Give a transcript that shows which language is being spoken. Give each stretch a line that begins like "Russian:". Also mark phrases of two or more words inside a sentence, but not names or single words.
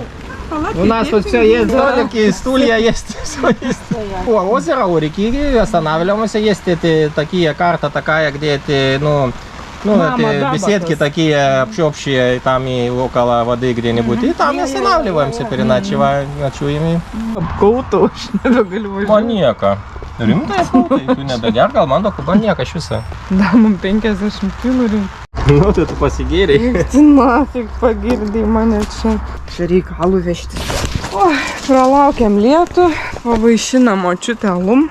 Russian: У нас тут все есть, столики, стулья есть, все есть. О, озеро у реки, останавливаемся, есть эти такие, карта такая, где эти, ну Мама, эти да, беседки батус. такие общие, там и около воды где-нибудь. И там и останавливаемся, переночеваем, ночуем.
Lithuanian: Apkauta, aš nebegaliu važiuoti. Manieka. Rimtai, tu nebegerk, gal man tokiu manieka iš viso. Da, man 50 kilų reikia. Nu, tai tu pasigėrei. Tu nafig pagirdai mane čia. Čia reikalų vežti. O, pralaukiam lietų, pavaišinam močiutę alum.